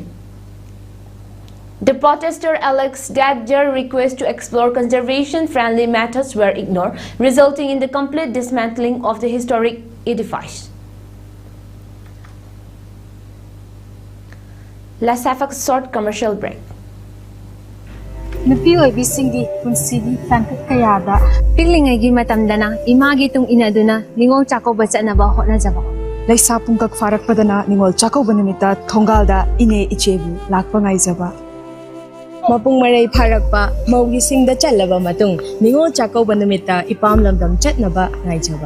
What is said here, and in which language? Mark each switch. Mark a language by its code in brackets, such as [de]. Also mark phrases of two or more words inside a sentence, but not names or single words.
[en] The protester alleged that their request to explore conservation-friendly methods were ignored, resulting in the complete dismantling of the historic edifice. Let's have a short commercial break. [mni] Nupi oibisinggi punsigi tangkat kayada Piglingaygi matamdana imagi tung inaduna ningol chakoba chanaba hotnajaba. Laisa pungkak farakpadana ningol chakauba numita thongalda ine ichebu lakpa ngaijaba. Mapung maray pharakpa maugi singda chalaba matung ningol chakoba numita ipam lamdam chatnaba ngaijaba.